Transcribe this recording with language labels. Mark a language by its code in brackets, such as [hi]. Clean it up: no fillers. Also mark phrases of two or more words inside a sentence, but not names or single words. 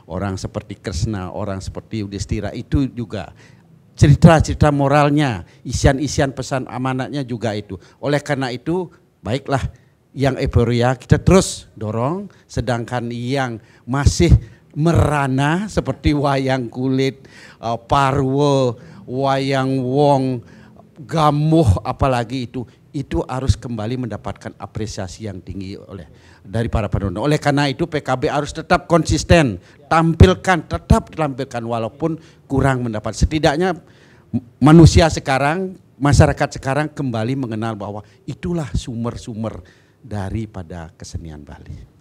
[id] Orang seperti Kresna, orang seperti Yudhistira itu juga. Cerita-cerita moralnya, isian-isian pesan amanatnya juga itu. Oleh karena itu, baiklah yang euforia kita terus dorong, sedangkan yang masih merana seperti wayang kulit, parwo, wayang wong, gamuh apalagi itu harus kembali mendapatkan apresiasi yang tinggi dari para penonton. Oleh karena itu PKB harus tetap konsisten, tetap tampilkan walaupun kurang mendapat. Setidaknya manusia sekarang, masyarakat sekarang kembali mengenal bahwa itulah sumber-sumber daripada kesenian Bali.